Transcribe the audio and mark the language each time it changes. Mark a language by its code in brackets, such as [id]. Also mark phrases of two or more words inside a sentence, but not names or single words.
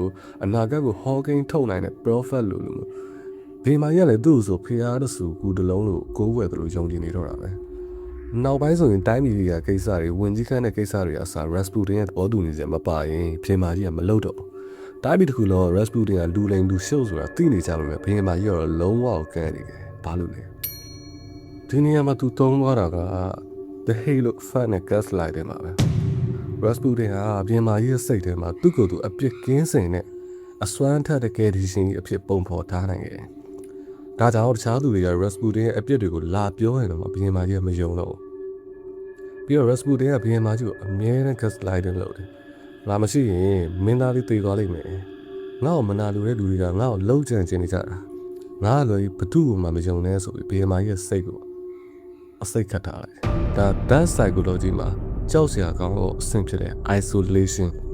[my] အနာဂတ်ကိုဟောကိန်းထုတ်နိုင်တဲ့ prophet လိုဘေးမာကြီးကလည်းသူ့ဆိုဖျားတဆူကူတလုံးလို့ကိုးဝယ်သလိုယုံကြည်နေတော့တာပဲနောက်ပိုင်းဆိုရင်တိုင်းပြည်ကကိစ္စတွေဝင်ကြီးခန်းတဲ့ကိစ္စတွေအစား Rasputin ရဲ့ဘောတူနေစရာမပါရင်ဘေးမာကြီးကမ လုပ်တော့ဘူးတိုင်းပြည်တစ်ခုလုံး Rasputin ကလူလိမ်လူရှုပ်ဆိုတာသိနေကြလို့ပဲဘေးမာကြီးကတော့လုံးဝကန်းနေတယ်ဘာလို့လဲဒီနေရာမှာသူသုံးသွားတာက [en] the halo fun [my] နဲ့ gaslight တွေမှာ ပဲ Rasputin ကဘေးမာကြီးရဲ့စိတ်ထဲမှာသူ့ကိုယ်သူအပြစ်ကင်းစင်နဲ့အစွမ်းထက်တဲ့ကယ်ဒီရှင်ကြီးအဖြစ်ပုံဖော် ထားနိုင်တယ်ဒါကြောင့်တခြားသူတွေက Rasputin ရဲ့အပြစ်တွေကိုလာပြောရင်တော့ဘီယန်မာကြီးကမယုံတော့ပြီးတော့ Rasputin ကဘီယန်မာကြီးကိုအမြဲတမ်း gaslighting လုပ်တယ်။ငါမရှိရင်မင်းသားလေးတည်သွားလိမ့်မယ်။ငါ့ကိုမနာလိုတဲ့လူတွေကငါ့ကိုလှုပ်ကြံနေကြတာ။ငါလည်းဘသူ့ကိုမှမယုံနဲ့ဆိုပြီးဘီယန်မာကြီးရဲ့စိတ်ကိုအစိတ်ခတ်ထားလိုက်။ဒါ [en] dark psychology [my] မှာကြောက်စရာကောင်းတော့အဆင့်ဖြစ်တဲ့ isolation